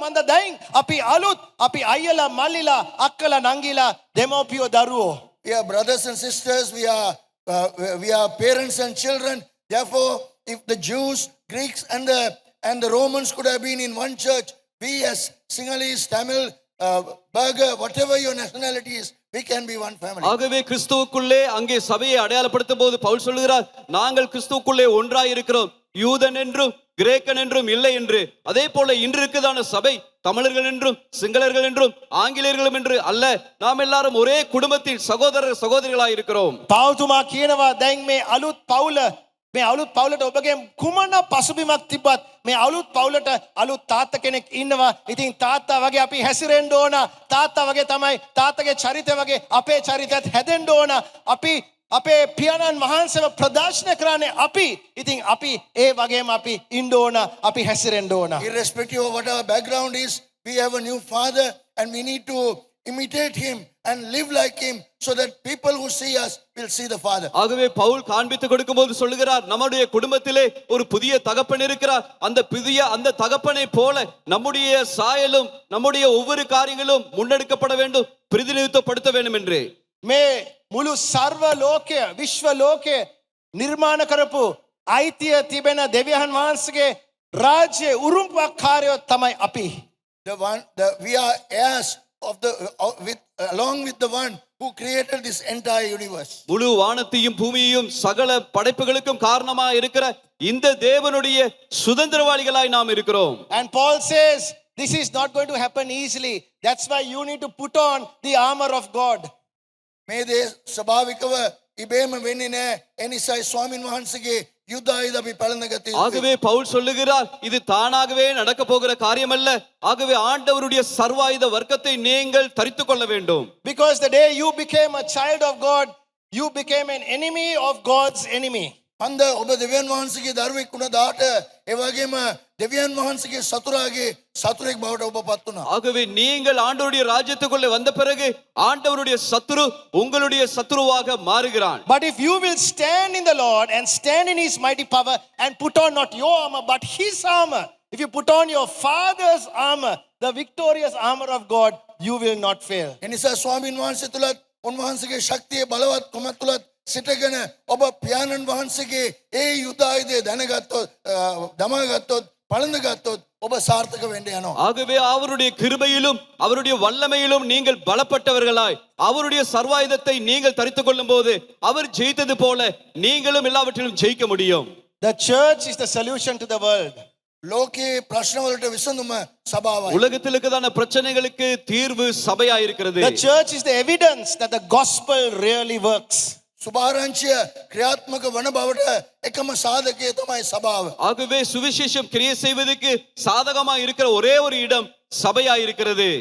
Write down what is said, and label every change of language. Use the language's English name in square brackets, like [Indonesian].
[Sinhala] මන්ද දැන් අපි අලුත් අපි අයියලා මල්ලිලා අක්කලා නංගිලා දෙමෝපියෝ දරුවෝ. [English] We are brothers and sisters. We are parents and children. Therefore, if the Jews, Greeks, and the Romans could have been in one church, we as Sinhalese, Tamil, Burger, whatever your nationality is, we can be one family. [Tamil] ஆகவே கிறிஸ்துவுக்குள்ளே அங்கே சபையை அடையாளப்படுத்தும் போது பவுல் சொல்லுகிறார், நாங்கள் கிறிஸ்துவுக்குள்ளே ஒன்றாய் இருக்கிறோம், யூதன் என்றும் கிரேக்கன் என்றும் இல்லை என்று. அதே போல இன்று இருக்குதான சபை தமிழர்கள் என்றும் சிங்களர்கள் என்றும் ஆங்கிலேயர்களும் என்று அல்ல, நாம் எல்லாரும் ஒரே குடும்பத்தில் சகோதரர் சகோதரிகளாய் இருக்கிறோம். [Sinhala] පාවුතුමා කියනවා දැන් මේ අලුත් පවුලට ඔබගේ කුමන පසුබිමක් තිබ්බත් මේ අලුත් පවුලට අලුත් තාත්තා කෙනෙක් ඉන්නවා. ඉතින් තාත්තා වගේ අපි හැසිරෙන්න ඕන. තාත්තා වගේ තමයි තාත්තගේ චරිතය වගේ අපේ චරිතයත් හැදෙන්න ඕන. අපි අපේ පියාණන් වහන්සේව ප්‍රදර්ශනය කරන්නේ අපි. ඉතින් අපි ඒ වගේම අපි ඉන්න ඕන. අපි හැසිරෙන්න ඕන. [English] Irrespective of what our background is, we have a new father and we need to imitate him and live like him so that people who see us will see the father. [Tamil] ஆகவே பவுல் காண்பித்து கொடுக்கும்போது சொல்லுகிறார், நம்முடைய குடும்பத்திலே ஒரு புதிய தகப்பன் இருக்கிறார். அந்த தகப்பனை போல நம்முடைய சாயலும் நம்முடைய ஒவ்வொரு காரியங்களும் முன்னெடுக்கப்பட வேண்டும், பிரதிநிதித்துவப்படுத்த வேண்டும் என்று. [Sinhala] මේ මුළු සර්ව ලෝකය විශ්ව ලෝකය නිර්මාණ කරපු අයිතිය තිබෙන දෙවියන් වහන්සේගේ රාජ්‍ය උරුම්පක්කාරයෝ තමයි අපි. [English] We are heirs of along with the one who created this entire universe. [Tamil] முழு வானத்தையும் பூமியையும் சகல படைப்புகளுக்கும் காரணமா இருக்கிற இந்த தேவனுடைய சுதந்திரவாளிகளாய் நாம் இருக்கிறோம். [English] And Paul says this is not going to happen easily. That's why you need to put on the armor of God. [Sinhala] මේ දේ ස්වභාවිකව ඉබේම වෙන්නේ නැහැ. ඒ නිසා ස්වාමින් වහන්සේගේ [Tamil] யுத்த ஆயுத [Sinhala] අපි පළඳගත යුතුයි. [Tamil] ஆகவே பவுல் சொல்லுகிறார், இது தானாகவே நடக்க போகிற காரியம் அல்ல. ஆகவே ஆண்டவருடைய சர்வாயுத வர்க்கத்தை நீங்கள் தரித்துக் கொள்ள வேண்டும். [English] Because the day you became a child of God, you became an enemy of God's enemy. [Sinhala] அந்த ඔබ දෙවියන් වහන්සේගේ දරුවෙක් වුණ දාට ඒ වගේම දෙවියන් වහන්සේගේ සතුරාගේ සතුරෙක් බවට ඔබපත් වුණා. [Tamil] ஆகவே நீங்கள் ஆண்டவருடைய ராஜ்யத்துக்குள்ளே வந்த பிறகு ஆண்டவருடைய சத்துரு உங்களுடைய சத்துருவாக மாறுகிறான். [English] But if you will stand in the Lord and stand in his mighty power and put on not your armor but his armor, if you put on your father's armor, the victorious armor of God, you will not fail. [Sinhala] එනිසා ස්වාමින් වහන්සේ තුලත් උන්වහන්සේගේ ශක්තිය බලවත් කොම තුලත් සිටගෙන ඔබ පියාණන් වහන්සේගේ ඒ යුද්ධ ආයුධය දැනගත්තොත් දමාගත්තොත් පළඳ ගත්තොත් ඔබ සාර්ථක වෙන්න යනවා. [Tamil] ஆகவே அவருடைய கிருபையிலும் அவருடைய வல்லமையிலும் நீங்கள் பலப்பட்டவர்களாய் அவருடைய சர்வாயுதத்தை நீங்கள் தரித்துக் கொள்ளும் போது அவர் ஜெயித்தது போல நீங்களும் எல்லாவற்றிலும் ஜெயிக்க முடியும். [English] The church is the solution to the world. [Sinhala] ලෝකයේ ප්‍රශ්නවලට විසඳුම සභාවයි. [Tamil] உலகத்தில் இருக்கிறதான பிரச்சனைகளுக்கு தீர்வு சபையா இருக்கிறது. [English] The church is the evidence that the gospel really works. [Sinhala] සුභාරංචිය ක්‍රියාත්මක වන බවට එකම සාධකය තමයි සභාව. [Tamil] ஆகவே சுவிசேஷம் கிரியை செய்வதற்கு சாதகமா இருக்கிற ஒரே ஒரு இடம் சபையா இருக்கிறது.